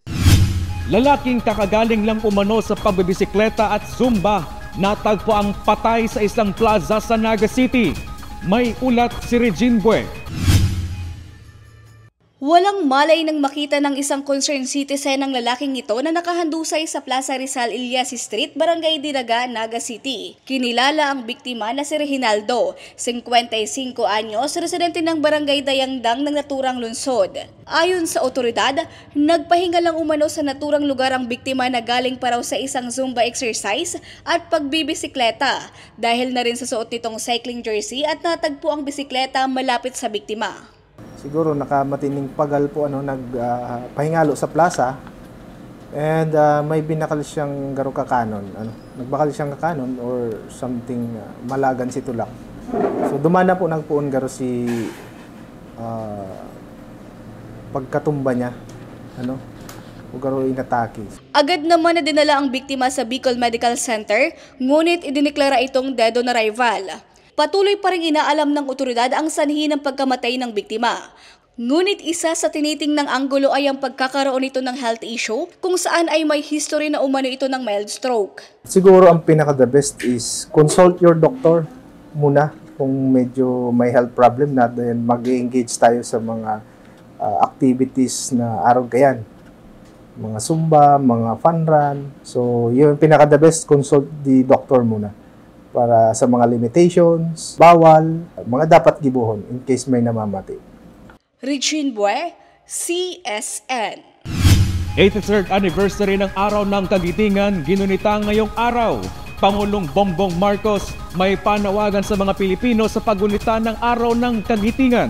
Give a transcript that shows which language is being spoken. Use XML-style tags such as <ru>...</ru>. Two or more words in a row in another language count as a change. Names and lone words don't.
<tl>Lalaking kakagaling lang umano sa pagbibisikleta at zumba, natagpo ang patay sa isang plaza sa Naga City. May ulat si Regine Bue. Walang malay nang makita ng isang</tl> <en>concerned citizen</en> <tl>ng lalaking ito na nakahandusay sa Plaza Rizal Ilyas Street, Barangay Dinaga, Naga City. Kinilala ang biktima na si Reginaldo, 55 anyos, residente ng Barangay Dayangdang ng naturang lungsod. Ayon sa otoridad, nagpahinga lang umano sa naturang lugar ang biktima na galing pa raw sa isang</tl> <en>Zumba exercise</en> <tl>at pagbibisikleta dahil na rin sa suot nitong</tl> <en>cycling jersey</en> <tl>at natagpo ang bisikleta malapit sa biktima.</tl> <bik>Siguro nakamatining pagal po nagpahingalo sa plaza and may binakal siyang garo kakanon. Nagbakal siyang kakanon</bik> <en>or something</en> <bik>malagan si tulak. So dumana po nagpuon garo si pagkatumba niya. O garo inatake.</bik> <tl>Agad naman na dinala ang biktima sa Bicol Medical Center, ngunit idineklara itong</tl> <en>dead on arrival.</en> <tl>Patuloy pa rin inaalam ng otoridad ang sanhi ng pagkamatay ng biktima. Ngunit isa sa tinitingnang anggulo ay ang pagkakaroon nito ng</tl> <en>health issue</en> <tl>kung saan ay may history na umano ito ng</tl> <en>mild stroke.</en> <tl>Siguro ang pinaka-</tl> <en>the best is consult your doctor</en> <tl>muna kung medyo may</tl> <en>health problem</en> <tl>na, then mag-engage tayo sa mga activities na araw-gayan. Mga zumba, mga</tl> <en>fun run.</en> <tl>So yun pinaka-</tl> <en>the best, consult the doctor</en> <tl>muna. Para sa mga limitations, bawal, mga dapat gibuhon</tl> <en>in case</en> <tl>may namamatay. Regine Bue, CSN. 83rd anniversary ng Araw ng Kagitingan ginunita ngayong araw. Pangulong Bongbong Marcos may panawagan sa mga Pilipino sa paggunita ng Araw ng Kagitingan.</tl>